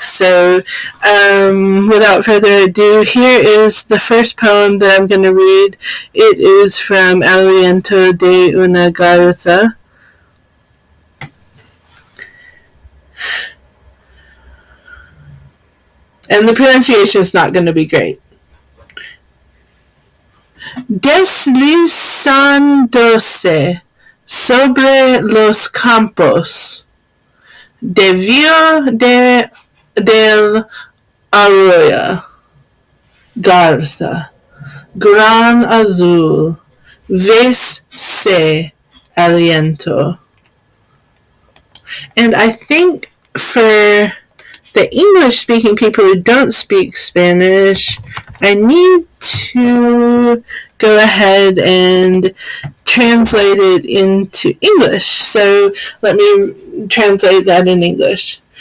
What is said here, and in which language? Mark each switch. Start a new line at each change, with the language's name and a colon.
English: So without further ado, here is the first poem that I'm going to read. It is from Aliento de una Garza. And the pronunciation is not going to be great.
Spanish: Deslizándose sobre los campos, del arroyo, Garza, gran azul, vese aliento.
English: And I think for the English-speaking people who don't speak Spanish, I need to go ahead and translate it into English. So let me translate that in English.